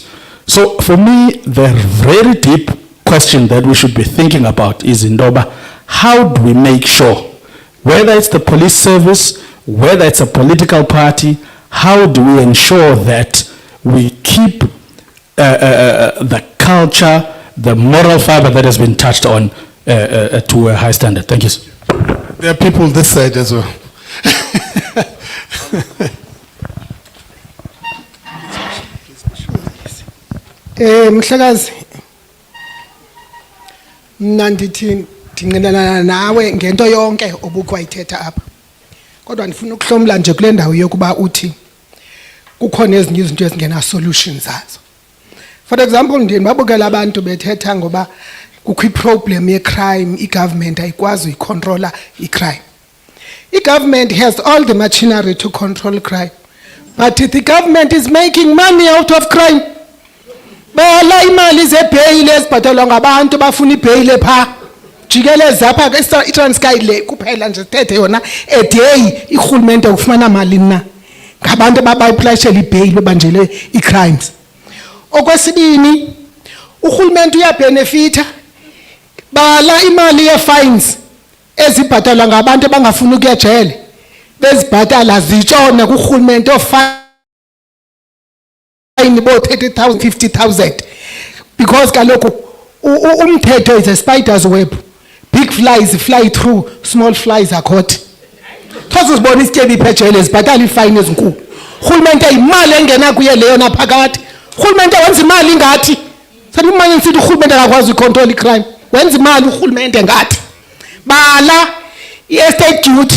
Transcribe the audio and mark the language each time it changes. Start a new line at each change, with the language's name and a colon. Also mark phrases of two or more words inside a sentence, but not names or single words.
English: So for me, the very deep question that we should be thinking about is, INDABA, how do we make sure, whether it's the police service, whether it's a political party, how do we ensure that we keep the culture, the moral fiber that has been touched on to a high standard? Thank you, sir. There are people this side as well.
Xhosa: Mhlekazi, mna ndithi ndinqinelana nawe ngento yonke obukwayithetha apha. Kodwa ndifuna ukuhlomla nje kule ndawo yokuba uthi kukhona ezinye izinto ezingena solutions zazo.
English: For example,
Xhosa: ndibabukela abantu bethetha ngoba kukho iproblem ye-crime, i-government ayikwazi uyicontrola i-crime.
English: I-government has all the machinery to control crime, but the government is making money out of crime.
Xhosa: Bala imali zebheyile ezibhatalwa ngabantu bafuna ibheyile pha. Jikeleze apha iTranskei le kuphela nje sithethe yona
English: a day
Xhosa: irhulumente ufumana mali na ngabantu abayiplashela ibheyile bebanjele i-crimes. Okwesibini, urhulumente uyabenefita. Bala imali ye-fines ezibhatalwa ngabantu abangafuni ukuya jele bezibhatala zitshone kurhulumente ofine bo 30,000 50,000
English: because
Xhosa: kaloku umthetho
English: is a spider's web. Big flies fly through, small flies are caught.
Xhosa: Thosi sibona isityebi iphejele zibhatala ifine ezinkulu. Urhulumente imali engena kuye leyo naphakathi. Urhulumente wenza imali ngathi. Sanimanye nisithi urhulumente akakwazi ucontrol crime. Wenza imali urhulumente ngathi. Bala i-
English: estate duty.